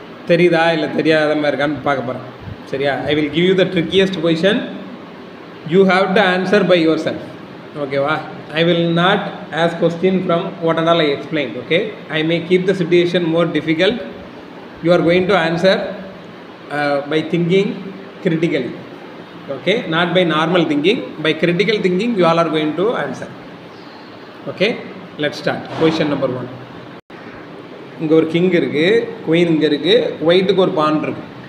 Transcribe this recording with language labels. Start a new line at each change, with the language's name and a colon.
Tamil: தெரியுதா இல்லை தெரியாத மாதிரி இருக்கான்னு பார்க்க போகிறேன். சரியா?
English: I will give you the trickiest position, you have to answer by your self, ஓகேவா? I will not ask question from what and all I explain. Okay, I may keep the situation more difficult. You are going to answer by thinking critically, okay? Not by normal thinking, by critical thinking you all are going to answer. Okay, let's start. Question number 1.
Tamil: இங்கே ஒரு king இருக்குது, queen இங்கே இருக்குது, ஒயிட்டுக்கு ஒரு பான் இருக்குது.